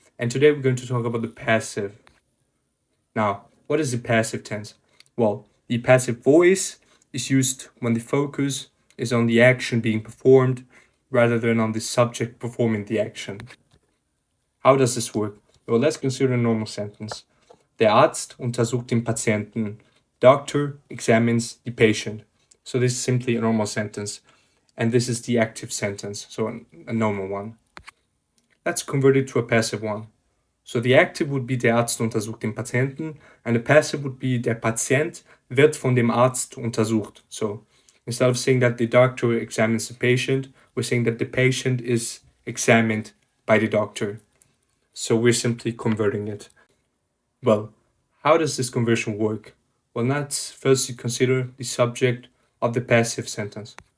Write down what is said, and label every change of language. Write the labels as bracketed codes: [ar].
[en] And today we're going to talk about the passive. Now, what is the passive tense? Well, the passive voice is used when the focus is on the action being performed rather than on the subject performing the action. How does this work? Well, let's consider a normal sentence. [de] Der Arzt untersucht den Patienten. [en] Doctor examines the patient. So this is simply a normal sentence. And this is the active sentence, so a normal one. Let's convert it to a passive one. So the active would be [de] der Arzt untersucht den Patienten, [en] and the passive would be [de] der Patient wird von dem Arzt untersucht. [en] So instead of saying that the doctor examines the patient, we're saying that the patient is examined by the doctor. So we're simply converting it. Well, how does this conversion work? Well, let's first consider the subject of the passive sentence.